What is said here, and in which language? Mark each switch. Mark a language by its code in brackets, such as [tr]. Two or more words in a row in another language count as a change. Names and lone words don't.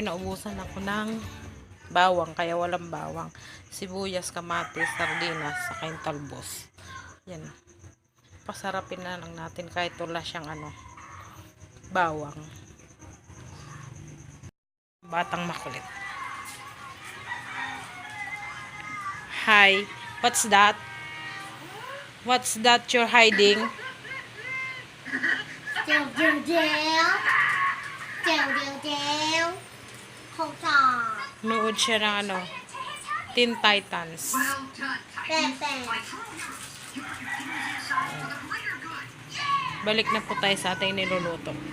[tl] Naubusan ako ng bawang, kaya walang bawang, sibuyas, kamatis, sardinas, saka yung talbos. Yan, pasarapin na lang natin kahit wala siyang bawang. Batang makulit. [en] Hi, what's that? What's that you're hiding? Dèo dèo dèo. Dèo dèo dèo. [vi] Không trò. [tl] Nood siya ng Teen Titans. Bè bè. Balik na po tayo sa ating niluluto.